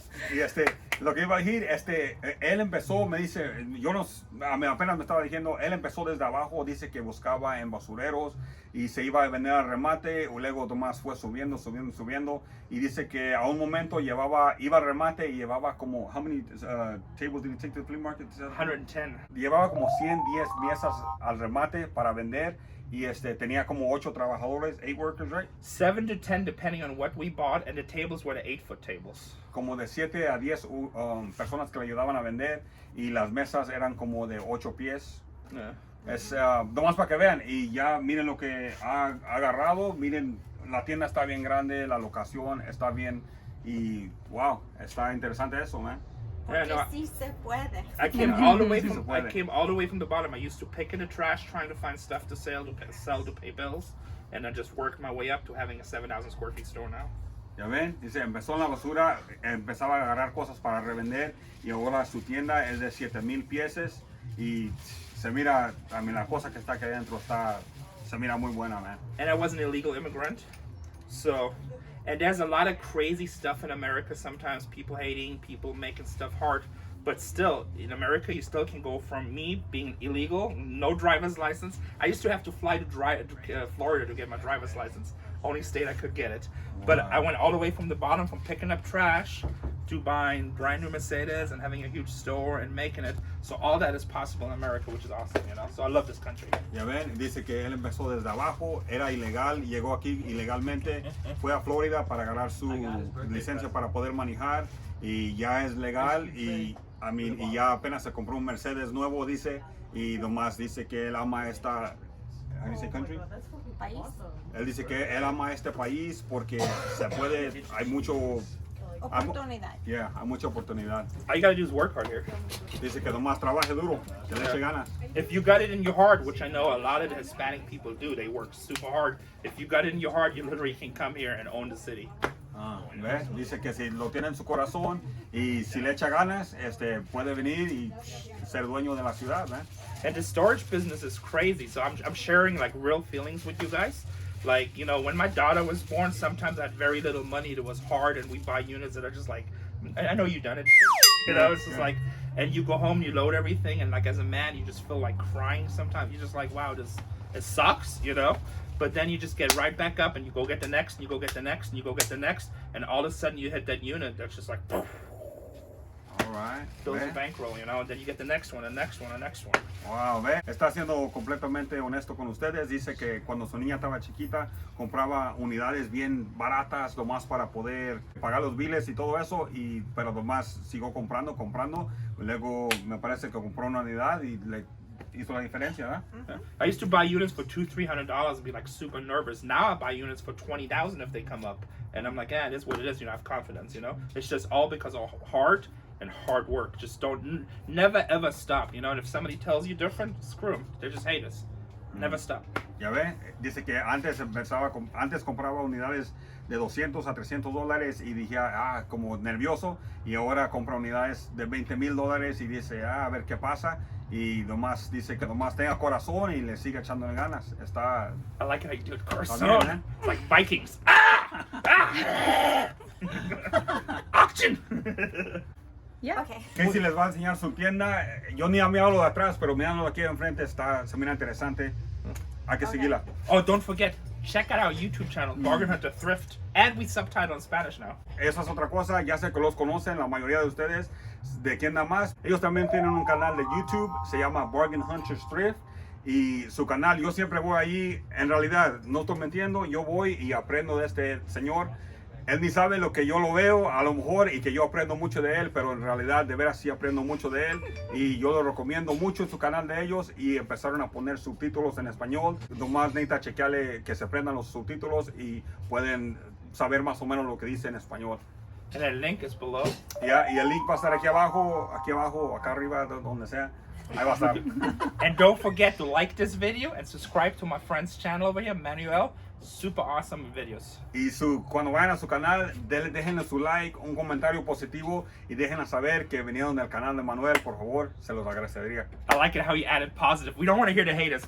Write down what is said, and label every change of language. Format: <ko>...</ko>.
<es>Y lo que iba a decir, él empezó, me dice, apenas me estaba diciendo, él empezó desde abajo, dice que buscaba en basureros y se iba a vender al remate, y luego Tomás fue subiendo, y dice que a un momento iba al remate y llevaba como,</es> <en>how many tables did he take to the flea market? 110.</en> <es>Llevaba como 110 piezas al remate para vender y tenía como 8 trabajadores,</es> <en>8 workers, right? 7 to 10 depending on what we bought, and the tables were the 8-foot tables.</en> <es>Como de 7 a 10 personas que le ayudaban a vender, y las mesas eran como de 8 pies.</es> <en>Yeah.</en> <es>Es nomás para que vean, y ya miren lo que ha agarrado, miren, la tienda está bien grande, la locación está bien, y wow, está interesante eso, man.</es> <en>Yeah,</en> <es>Porque no, sí se puede.</es> <en>I came all the way</en> <es>Sí se</es> <en>from</en> <es>puede.</es> <en>I came all the way from the bottom. I used to pick in the trash, trying to find stuff to sell to pay bills, and then just worked my way up to having a 7,000 square feet store now.</en> <es>Ya ven, dice, empezó en la basura, empezaba a agarrar cosas para revender, y ahora su tienda es de 7,000 pieses, y se mira, a mí la cosa que está aquí adentro se mira muy buena, man.</es> <en>And I was an illegal immigrant, so, and there's a lot of crazy stuff in America. Sometimes people hating, people making stuff hard, but still in America you still can go from me being illegal, no driver's license. I used to have to fly to Florida to get my driver's license. Only state I could get it. But I went all the way from the bottom, from picking up trash to buying brand new Mercedes and having a huge store and making it. So all that is possible in America, which is awesome, you know. So I love this country.</en> <es>Ya ven, dice que él empezó desde abajo, era ilegal, llegó aquí ilegalmente, fue a Florida para agarrar su licencia para poder manejar, y ya es legal, y ya apenas se compró un Mercedes nuevo, dice, y nomás dice que él ama esta,</es> <en>how do you say country?</en> <es>País. Él dice que él ama este país porque se puede, hay mucho, Oportunidad. hay mucha oportunidad.</es> <en>All you gotta do is work hard here.</en> <es>Dice que nomás trabaje duro, que le eche ganas.</es> <en>If you got it in your heart, which I know a lot of the Hispanic people do, they work super hard. If you got it in your heart, you literally can come here and own the city.</en> <es>¿Ves? Dice que si lo tiene en su corazón y si le echa ganas, puede venir y ser dueño de la ciudad, ¿eh?</es> <en>And the storage business is crazy. So I'm sharing like real feelings with you guys. Like, you know, when my daughter was born, sometimes I had very little money. It was hard, and we buy units that are just like, I know you've done it. You know, it's just like, and you go home, you load everything, and like as a man, you just feel like crying sometimes. You're just like, wow, it sucks, you know? But then you just get right back up, and you go get the next, and you go get the next, and you go get the next, and all of a sudden you hit that unit that's just like, poof, All right. fills</en> <es>¿Ve?</es> <en>the bankroll, you know? And then you get the next one, the next one, the next one.</en> <es>Wow, ve, está siendo completamente honesto con ustedes. Dice que cuando su niña estaba chiquita compraba unidades bien baratas, nomás para poder pagar los biles y todo eso, pero nomás siguió comprando. Luego me parece que compró una unidad y le hizo la diferencia, ¿verdad?</es> <en>Yeah. I used to buy units for $200-300 and be like super nervous. Now I buy units for $20,000 if they come up, and I'm like, yeah, it is what it is. You know, I have confidence. You know, it's just all because of hard work. Just never ever stop. You know, and if somebody tells you different, screw them. They just hate us. Never stop.</en> <es>Ya ve, dice que antes compraba unidades de $200 a $300 y dije, como nervioso, y ahora compra unidades de $20,000 y dice, a ver qué pasa, y nomás dice que nomás tenga corazón y le sigue echándole ganas. Está...</es> <en>I like how you do it, corazón.</en> <es>También, ¿eh?</es> <en>Like Vikings. Auction. Yeah. Okay.</en> <es>Casey les va a enseñar su tienda. Yo ni me hablo de atrás, pero mirando aquí enfrente se mira interesante. Hay que seguirla.</es> <en>Oh, don't forget, check out our YouTube channel, Bargain Hunter Thrift, and we subtitle in Spanish now.</en> <es>Esa es otra cosa, ya sé que los conocen, la mayoría de ustedes, de quién da más. Ellos también tienen un canal de YouTube, se llama Bargain Hunters Thrift. Y su canal, yo siempre voy ahí, en realidad, no estoy mintiendo, yo voy y aprendo de este señor. Él ni sabe lo que yo lo veo, a lo mejor, y que yo aprendo mucho de él, pero en realidad de veras sí aprendo mucho de él, y yo lo recomiendo mucho en su canal de ellos, y empezaron a poner subtítulos en español. Nomás necesita chequearle que se aprendan los subtítulos y pueden saber más o menos lo que dice en español.</es> <en>And the link is below.</en> <es>Ya, y el link va a estar aquí abajo, acá arriba, donde sea. Ahí va a estar.</es> <en>And don't forget to like this video and subscribe to my friend's channel over here, Manuel. Super awesome videos.</en> <es>Y cuando vayan a su canal, déjenle su like, un comentario positivo y déjenle saber que vinieron del canal de Manuel, por favor, se los agradecería.</es> <en>I like it how you added positive. We don't want to hear the haters.</en>